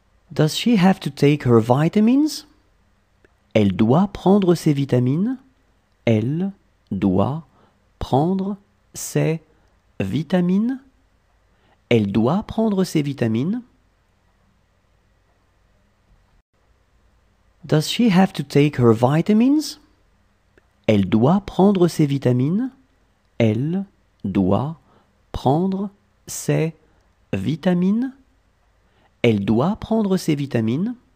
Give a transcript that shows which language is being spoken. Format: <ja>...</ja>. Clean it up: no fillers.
<en>Does she have to take her vitamins?</en> <fr>Elle doit prendre ses vitamines. Elle doit prendre ses vitamines. Elle doit prendre ses vitamines.</fr> <en>Does she have to take her vitamins?</en> <fr>Elle doit prendre ses vitamines. Elle doit prendre ses vitamines. Elle doit prendre ses vitamines.</fr>